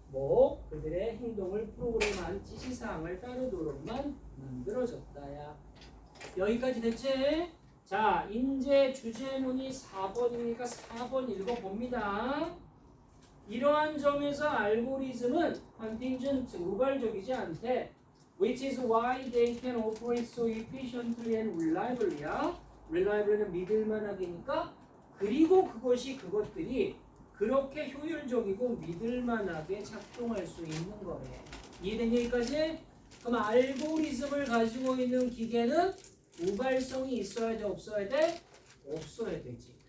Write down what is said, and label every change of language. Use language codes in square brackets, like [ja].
[ko] 뭐 그들의 행동을 프로그램한 지시사항을 따르도록만 만들어졌다야. 여기까지 됐지? 자 이제 주제문이 4번이니까 4번 읽어봅니다. 이러한 점에서 알고리즘은 contingent 우발적이지 않대. [en] Which is why they can operate so efficiently and reliably야. [ko] reliably는 믿을만하게니까 그리고 그것들이 그렇게 효율적이고 믿을만하게 작동할 수 있는 거래. 이해된 얘기까지? 그럼 알고리즘을 가지고 있는 기계는 우발성이 있어야 돼? 없어야 돼? 없어야 되지.